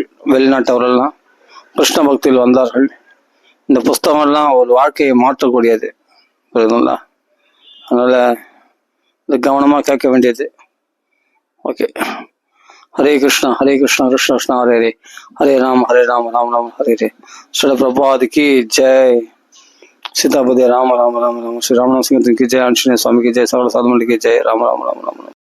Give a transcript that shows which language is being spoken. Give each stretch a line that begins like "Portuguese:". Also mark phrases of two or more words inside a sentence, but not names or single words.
Tamil: வெளிநாட்டவர்கள்லாம் கிருஷ்ண பக்தியில் வந்தார்கள். இந்த புஸ்தகம்லாம் ஒரு வாழ்க்கையை மாற்றக்கூடியது. புரியுதுங்களா? அதனால் இது கவனமாக கேட்க வேண்டியது. ஓகே. ஹரே கிருஷ்ணா கிருஷ்ண கிருஷ்ணா ஹரே ஹரே, ஹரே ராம் ராம ராம் ஹரே ஹரே.
Hindi: ஸ்ரீல பிரபாத் की जय, सीतापति राम राम राम राम, श्री रामनाथ सिंह की जय, आंजनेय स्वामी की जय, सकल साधु मंडली की जय. राम राम राम राम राम.